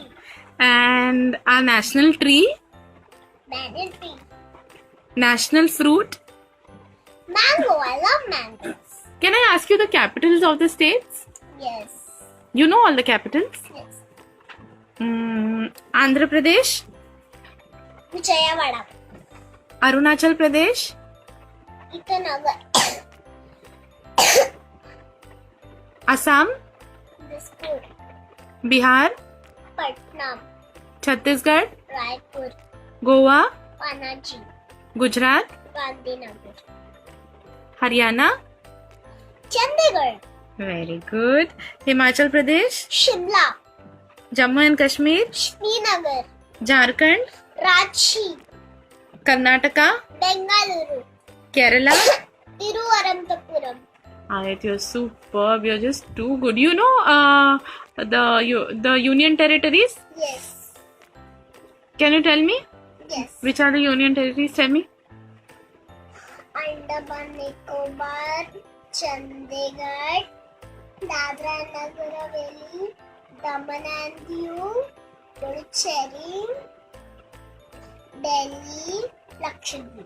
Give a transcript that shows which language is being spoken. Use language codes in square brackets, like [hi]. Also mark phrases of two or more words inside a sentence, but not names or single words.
[en] And our national tree? Banyan tree. National fruit? Mango. I love mangoes. Can I ask you the capitals of the states? Yes. You know all the capitals? Yes. Andhra Pradesh? Vijayawada. Arunachal Pradesh? Itanagar. Assam? Dispur. Bihar? Patna. Chhattisgarh? Raipur. Goa? Panaji. Gujarat? Gandhinagar. Haryana? Chandigarh. Very good. Himachal Pradesh? Shimla. Jammu and Kashmir? Srinagar. Jharkhand? Ranchi. Karnataka? Bengaluru. Kerala? Tiruvaramanthapuram. Ayat, you're superb. You're just too good. You know the union territories? Yes. Can you tell me? Yes. Which are the union territories? Tell me. Andaman Nicobar, Chandigarh, Dadra and Nagar Haveli, Daman and Diu, Puducherry, Delhi, Lakshadweep.